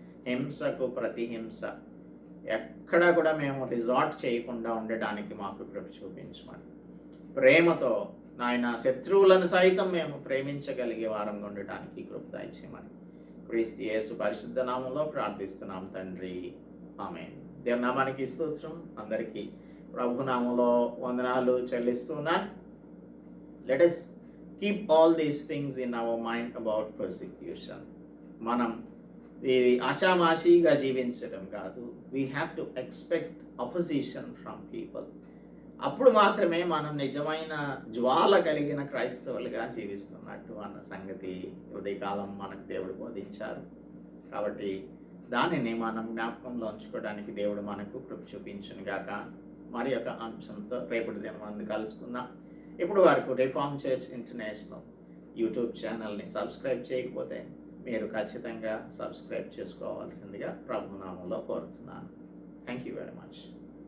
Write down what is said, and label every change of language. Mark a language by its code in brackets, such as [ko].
[te] హింసకు ప్రతిహింస ఎక్కడా కూడా మేము రిజార్ట్ చేయకుండా ఉండడానికి మాకు కృప చూపించమని, ప్రేమతో నాయన శత్రువులను సైతం మేము ప్రేమించగలిగే వారంగా ఉండటానికి కృప దయచేయమని క్రీస్తు యేసు పరిశుద్ధ నామంలో ప్రార్థిస్తున్నాం తండ్రి, ఆమేన్. దేవుని నామానికి స్తోత్రం. అందరికీ ప్రభు నామంలో వందనాలు చెల్లిస్తున్నాను. [en] Let us keep all these things in our mind about persecution. [te] మనం ఇది ఆషామాషిగా జీవించడం కాదు. [en] We have to expect opposition from people. [te] అప్పుడు మాత్రమే మనం నిజమైన జ్వాల కలిగిన క్రైస్తవులుగా జీవిస్తున్నట్టు అన్న సంగతి ఉదయకాలం మనకు దేవుడు బోధించారు. కాబట్టి దానిని మనం జ్ఞాపకంలో ఉంచుకోవడానికి దేవుడు మనకు కృప చూపించును గాక. మరి యొక్క అంశంతో రేపటి దినం కలుసుకుందాం. ఇప్పుడు వరకు రిఫార్మ్ చర్చ్ ఇంటర్నేషనల్ యూట్యూబ్ ఛానల్ని సబ్స్క్రైబ్ చేయకపోతే మీరు ఖచ్చితంగా సబ్స్క్రైబ్ చేసుకోవాల్సిందిగా ప్రభునామంలో కోరుతున్నాను. [en] Thank you very much.